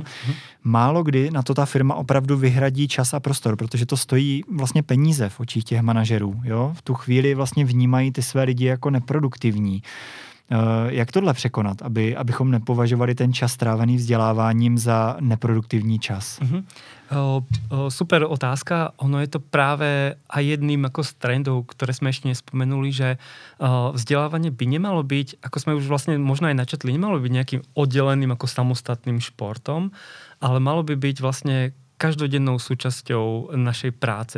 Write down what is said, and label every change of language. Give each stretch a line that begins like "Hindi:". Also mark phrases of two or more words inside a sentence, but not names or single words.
Czech: Málo kdy na to ta firma opravdu vyhradí čas a prostor, protože to stojí vlastně peníze v očích těch manažerů. Jo? V tu chvíli vlastně vnímají ty své lidi jako neproduktivní. Jak tohle překonat, abychom nepovažovali ten čas strávený vzděláváním za neproduktivní čas? Super otázka.
Slovak: Ono je to práve aj jedným ako z trendov, ktoré sme ešte nespomenuli, že vzdelávanie by nemalo byť, ako sme už vlastne možno aj načetli, nemalo byť nejakým oddeleným ako samostatným športom, ale malo by byť vlastne každodennou súčasťou našej práce.